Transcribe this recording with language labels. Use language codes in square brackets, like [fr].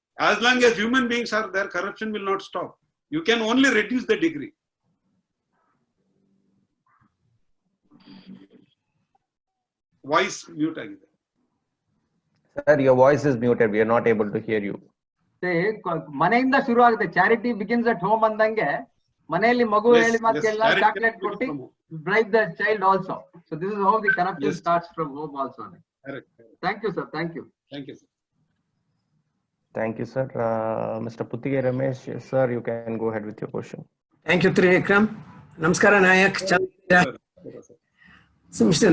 [en] As long as human beings are there, corruption will not stop. You can only reduce the degree. [kn] Voice mute agide. [en] Sir, your voice is muted. We are not able to hear you. [kn] ಮನೆಯಿಂದ ಶುರು ಆಗುತ್ತೆ. [en] charity begins at home [kn] ಅಂದಂಗೆ ಮನೆಯಲ್ಲಿ ಮಗು ಹೇಳಿ ಮಾತು ಕೇಳಲ್ಲ, chocolate ಕೊಟ್ಟು [en] bribe the child also. So this is how the corruption starts from home also. Correct. Thank you, sir. Thank you. Thank you, sir. Thank you, sir. Mr. Puttige Ramesh, sir, you can go ahead with your question. Thank you, Trivikram. Namaskara, Nayak. So, Mr.